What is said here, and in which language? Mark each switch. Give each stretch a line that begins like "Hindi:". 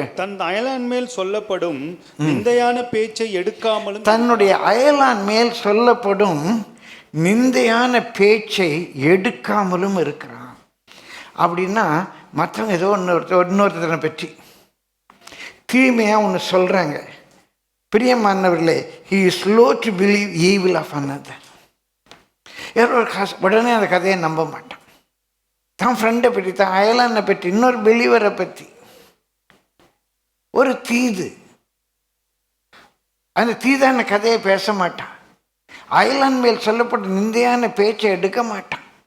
Tamil: தன் அயலான் மேல் சொல்லப்படும் நிந்தையான பேச்சை எடுக்காமலும், தன்னுடைய அயலான் மேல் சொல்லப்படும் நிந்தையான பேச்சை எடுக்காமலும் இருக்கிறான். அப்படின்னா மற்றவங்க ஏதோ இன்னொருத்தனை பற்றி தீமையாக ஒன்று சொல்கிறாங்க.
English: பிரியமானவர்களே, he is slow to believe evil of another.
Tamil: உடனே அந்த கதையை நம்ப மாட்டான். தான் ஃப்ரெண்டை பற்றி, தான் அயலானை பற்றி, இன்னொரு பெலிவரை பற்றி ஒரு தீது, அந்த தீதான கதையை பேச மாட்டான். அயலான் மேல் சொல்லப்பட்ட நிந்தையான பேச்சை எடுக்க மாட்டான்.